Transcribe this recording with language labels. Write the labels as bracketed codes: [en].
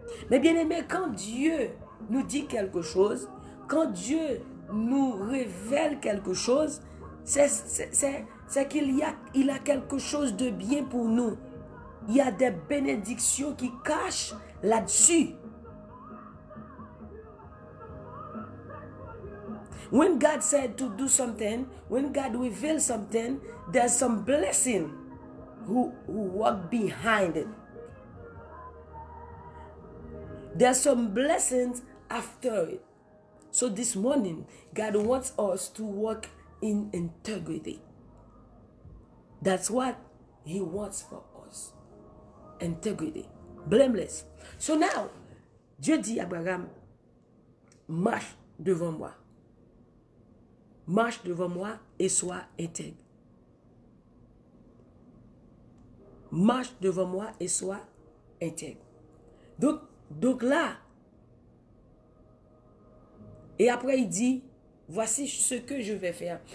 [fr] Mais bien aimé, quand Dieu nous dit quelque chose, quand Dieu nous révèle quelque chose, c'est qu'il a quelque chose de bien pour nous. Il y a des bénédictions qui cachent là-dessus. [en] When God said to do something, when God reveals something, there's some blessing who walk behind it. There's some blessings after it. So this morning, God wants us to walk in integrity. That's what He wants for us. Integrity. Blameless. So now, [fr] Dieu dit à Abraham, marche devant moi. Marche devant moi et sois intègre. Marche devant moi et sois intègre. Donc là, et après il dit, voici ce que je vais faire.